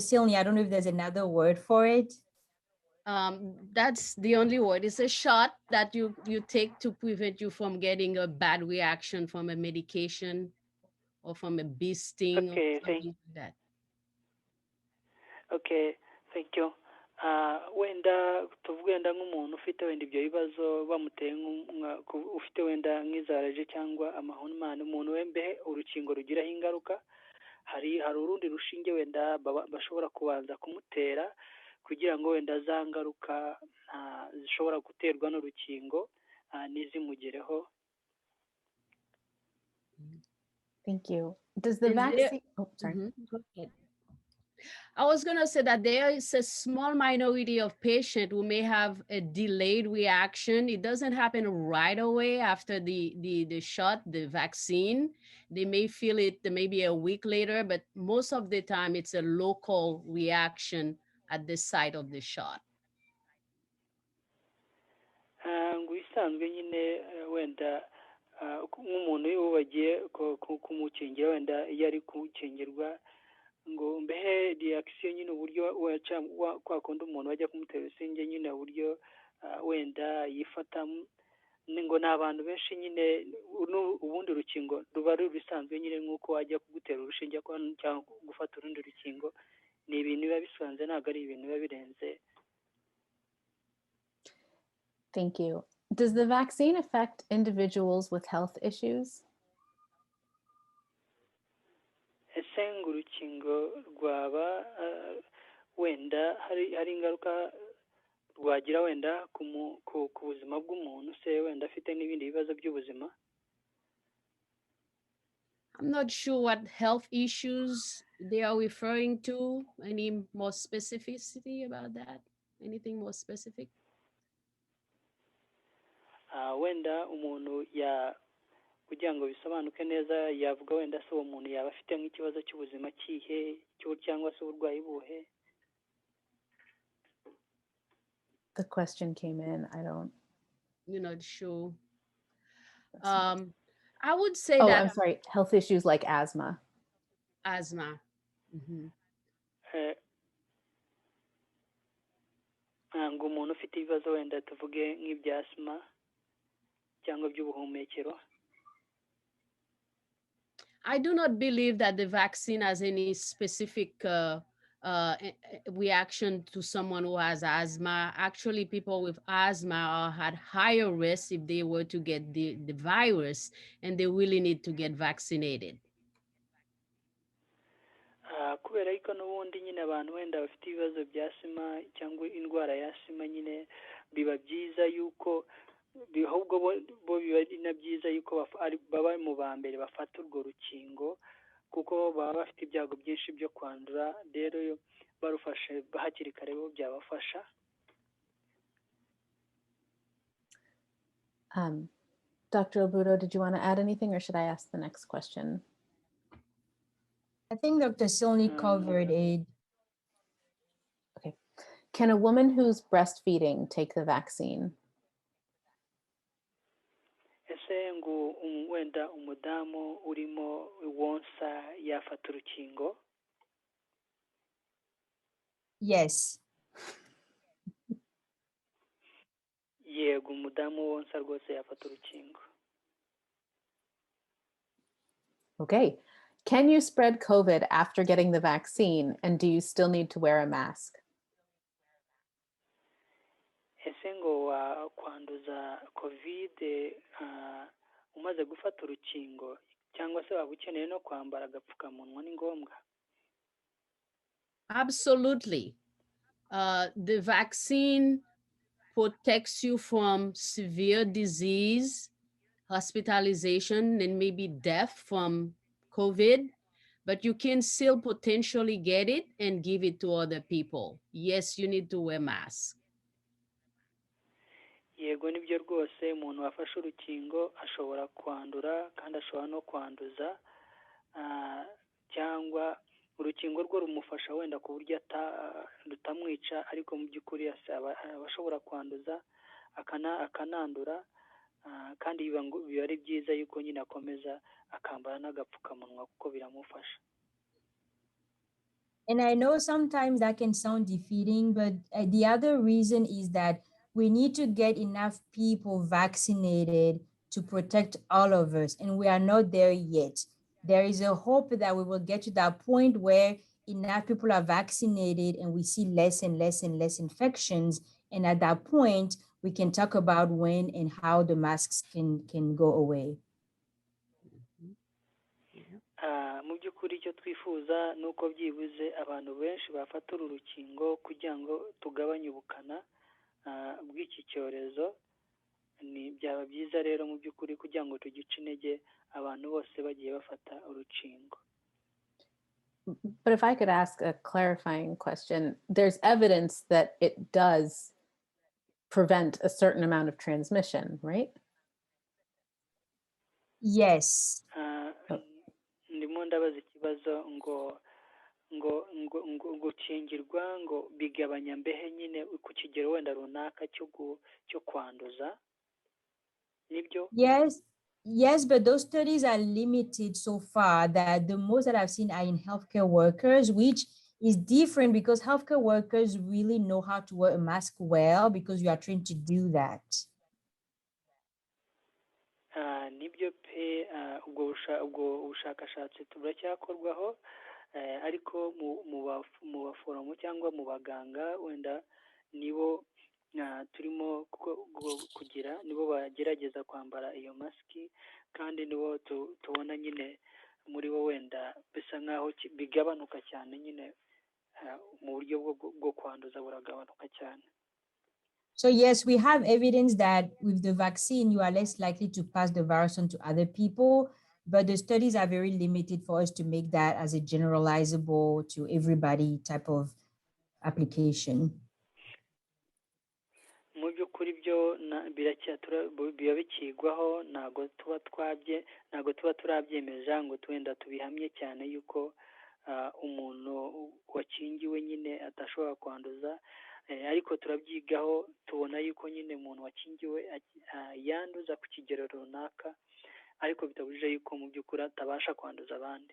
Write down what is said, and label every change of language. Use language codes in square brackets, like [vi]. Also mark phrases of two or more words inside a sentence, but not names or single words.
[en] Silny, I don't know if there's another word for it. That's the only word. It's a shot that you take to prevent you from getting a bad reaction from a medication or from a bee sting. Okay, or something like that. Okay, thank you. [rw] Wenda tuvuge wenda nk'umuntu ufite wenda ibyo bibazo bamuteye ufite wenda nk'izaraje cyangwa amahumane, umuntu wembe urukingo rugiraho ingaruka, hari urundi rushinge wenda bashobora kubanza kumutera kugira ngo wenda za ngaruka zishobora guterwa n'urukingo nizimugereho. [en] Thank you. Does the vaccine... Oh, sorry. Go ahead. I was going to say that there is a small minority of patients who may have a delayed reaction. It doesn't happen right away after the shot, the vaccine. They may feel it maybe a week later, but most of the time it's a local reaction at the site of the shot. [rw] Ngo bisanzwe nyine wenda nk'umuntu iyo bagiye kumukingira wenda iyo ari gukingirwa, ngo mbehe reaction nyine uburyo kwa kundi umuntu wajya kumutera urushinge nyine uburyo wenda yifatamo, ngo ni abantu benshi nyine ubundi rukingo ruba rubisanzwe nyine nk'uko wajya kugutera urushinge cyangwa gufata urundi rukingo, ni ibintu biba bisanzwe, ntabwo ari ibintu biba birenze. [en] Thank you. Does the vaccine affect individuals with health issues? [rw] ese ngo urukingo rwaba wenda hari ingaruka rwagira wenda ku buzima bw'umuntu se wenda afite n'ibindi bibazo by'ubuzima? [en] I'm not sure what health issues they are referring to. Any more specificity about that? Anything more specific? [rw] Wenda umuntu kugira ngo bisobanuke neza yavuga wenda se uwo muntu yaba afite nk'ikibazo cy'ubuzima kihe cyangwa se uburwayi buhe? [en] The question came in. You're not sure. I would say Oh, that I'm sorry. Health issues like asthma. asthma. Mhm. [rw] Ngo umuntu ufite ibibazo wenda tuvuge nk'ibya asima cyangwa by'ubuhumekero. [en] I do not believe that the vaccine has any specific reaction to someone who has asthma. Actually, people with asthma are at higher risk if they were to get the virus, and they really need to get vaccinated. [rw] Kubera yuko n'ubundi nyine abantu wenda bafite ibibazo bya asima cyangwa indwara ya asima nyine biba byiza yuko ahubwo bo biba ari na byiza yuko baba mu ba mbere bafata urwo rukingo kuko baba bafite ibyago byinshi byo kwandura, rero barufashe hakiri kare bo byabafasha. [en] Dr. Obudo, did you want to add anything, or should I ask the next question? I think Dr. Silney covered it. Okay. Can a woman who's breastfeeding take the vaccine? [rw] Ese ngo wenda umudamu urimo wonsa yafata urukingo? [en] Yes. [rw] Yego, umudamu wonsa rwose yafata urukingo. [en] Okay. Can you spread COVID after getting the vaccine, and do you still need to wear a mask? [rw] Ese ngo wakwanduza COVID umaze gufata urukingo cyangwa se waba ukeneye no kwambara agapfukamunwa ni ngombwa? [en] Absolutely. The vaccine protects you from severe disease, hospitalization, and maybe death from COVID, but you can still potentially get it and give it to other people. Yes, you need to wear masks. [rw] Yego, nibyo rwose, umuntu wafashe urukingo ashobora kwandura kandi ashobora no kwanduza, cyangwa urukingo rwo rumufasha wenda ku buryo rutamwica, ariko mu by'ukuri abashobora kwanduza akanandura, kandi biba ari byiza yuko nyine akomeza akambara n'agapfukamunwa kuko biramufasha. [en] And I know sometimes that can sound defeating, but the other reason is that we need to get enough people vaccinated to protect all of us, and we are not there yet. There is a hope that we will get to that point where enough people are vaccinated and we see less and less and less infections. And at that point, we can talk about when and how the masks can go away. [rw] Mu by'ukuri icyo twifuza ni uko byibuze abantu benshi bafata uru rukingo kugira ngo tugabanye ubukana bw'iki cyorezo. Byaba byiza rero mu by'ukuri kugira ngo tugice intege abantu bose bagiye bafata urukingo. [en] But if I could ask a clarifying question, there's evidence that it does prevent a certain amount of transmission, right? Yes. [rw] Ndimo ndabaza ikibazo ngo gukingirwa ngo bigabanya mbehe nyine ku kigero wenda runaka cyo kwanduza, nibyo? [en] Yes, but those studies are limited so far. That the most that I've seen are in healthcare workers, which is different because healthcare workers really know how to wear a mask well because you are trained to do that. [rw] Nibyo pe, ubwo bushakashatsi buracyakorwaho, ariko mu baforomo cyangwa mu baganga wenda nibo turimo kugira, nibo bagerageza kwambara iyo masiki, kandi nibo tubona nyine muri bo wenda bisa nk'aho bigabanuka cyane nyine mu buryo bwo kwanduza buragabanuka cyane. [en] So yes, we have evidence that with the vaccine, you are less likely to pass the virus on to other people, but the studies are very limited for us to make that as a generalizable to everybody type of application. [rw] Mu by'ukuri byo biba bikigwaho, ntabwo tuba turabyemeza ngo twenda tubihamye cyane yuko umuntu wakingiwe nyine atashobora kwanduza, ariko turabyigaho tubona yuko nyine umuntu wakingiwe yanduza ku kigero runaka, ariko bitabujije yuko mu by'ukuri atabasha kwanduza abandi.